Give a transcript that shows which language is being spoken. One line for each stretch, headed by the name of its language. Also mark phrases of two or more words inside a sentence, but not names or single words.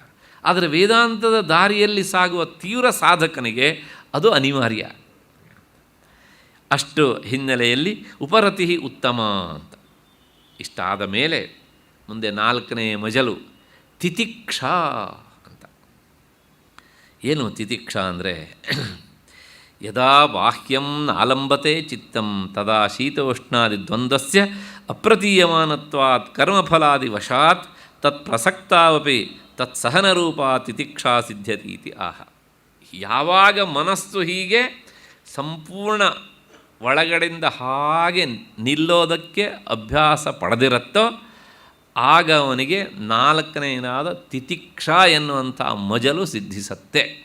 Kannada: ಆದರೆ ವೇದಾಂತದ ದಾರಿಯಲ್ಲಿ ಸಾಗುವ ತೀವ್ರ ಸಾಧಕನಿಗೆ ಅದು ಅನಿವಾರ್ಯ. ಅಷ್ಟು ಹಿನ್ನೆಲೆಯಲ್ಲಿ ಉಪರತಿ ಉತ್ತಮ ಅಂತ. ಇಷ್ಟಾದ ಮೇಲೆ ಮುಂದೆ 4ನೇ ಮಜಲು ತಿತಿಕ್ಷಾ ಅಂತ. ಏನು ತಿತಿಕ್ಷಾ ಅಂದರೆ
Sanskrit: ಯದಾ ಬಾಹ್ಯಂ ನಾಲಂಬತೆ ಚಿತ್ತಂ ತದಾ ಶೀತೋಷ್ಣಾದಿ ದ್ವಂದ್ವಸ್ಯ ಅಪ್ರತೀಯಮಾನತ್ವಾತ್ ಕರ್ಮಫಲಾದಿ ವಶಾತ್ ತತ್ ಪ್ರಸಕ್ತಾವಪಿ ತತ್ ಸಹನರೂಪಾ ತಿತಿಕ್ಷಾ ಸಿದ್ಧ್ಯತೀತಿ ಆಹ.
Kannada: ಯಾವಾಗ ಮನಸ್ಸು ಹೀಗೆ ಸಂಪೂರ್ಣ ಒಳಗಡೆಯಿಂದ ಹಾಗೆ ನಿಲ್ಲೋದಕ್ಕೆ ಅಭ್ಯಾಸ ಪಡೆದಿರುತ್ತೋ ಆಗ ಅವನಿಗೆ 4ನೇದಾದ ತಿತಿಕ್ಷಾ ಎನ್ನುವಂಥ ಮಜಲು ಸಿದ್ಧಿಸತ್ತೆ.